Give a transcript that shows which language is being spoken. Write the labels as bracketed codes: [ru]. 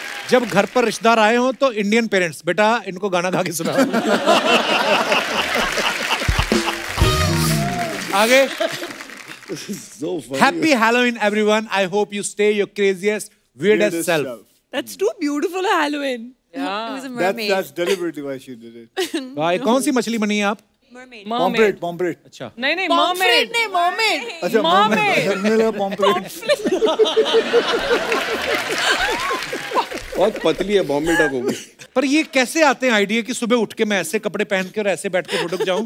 [hi] जब घर पर रिश्तेदार आए हो तो इंडियन पेरेंट्स, बेटा इनको गाना गा के सुना। आगे। [en] Happy Halloween everyone, I hope you stay your craziest weirdest self. That's too beautiful a Halloween. It was a mermaid. That's deliberately why she did it. [hi] भाई कौन सी मछली बनी है आप? [en] Mermaid. Pomfret, pomfret. [hi] अच्छा नहीं नहीं mermaid नहीं mermaid. अच्छा [en] mermaid. [hi] मेरा pomfret. बहुत पतली है, बॉम्बे डक होगी। पर ये कैसे आते हैं आइडिया कि सुबह उठ के मैं ऐसे कपड़े पहन के और ऐसे बैठ के फोटो खिंचाऊं?